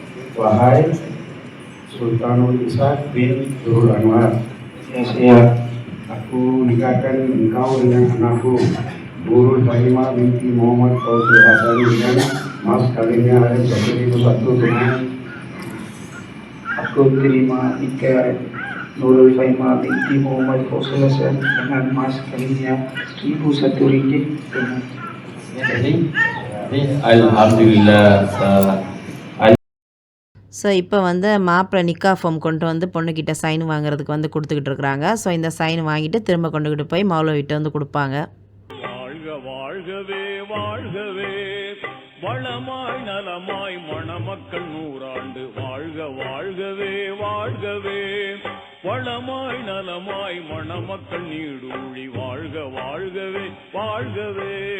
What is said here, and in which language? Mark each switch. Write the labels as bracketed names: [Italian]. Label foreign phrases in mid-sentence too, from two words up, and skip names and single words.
[Malay] Wahai Sultanul Ishaq bin Nurul Anwar, aku nikahkan engkau dengan anakku Nurul Fahimah binti Muhammad Fauzi Hasani dengan mas kawinnya ada 1.001 tunai. Aku terima nikah Nurul Fahimah binti Muhammad Fauzi Hasani dengan mas kawinnya 1.001 ringgit tunai. Jadi alhamdulillah. [Tamil] ஸோ இப்போ வந்து மாப்பிள்ளை நிக்கா ஃபார்ம் கொண்டு வந்து பொண்ணுக்கிட்ட சைன் வாங்குறதுக்கு வந்து கொடுத்துக்கிட்டு இருக்கிறாங்க. ஸோ இந்த சைன் வாங்கிட்டு திரும்ப கொண்டுக்கிட்டு போய் மௌலவிட்ட வந்து கொடுப்பாங்க. வாழ்க வாழ்கவே வாழ்கவே வளமாய் நலமாய் மணமக்கள் 100 ஆண்டு வாழ்க வாழ்கவே வாழ்கவே வளமாய் நலமாய் மணமக்கள் நீடூழி வாழ்க வாழ்கவே வாழ்கவே.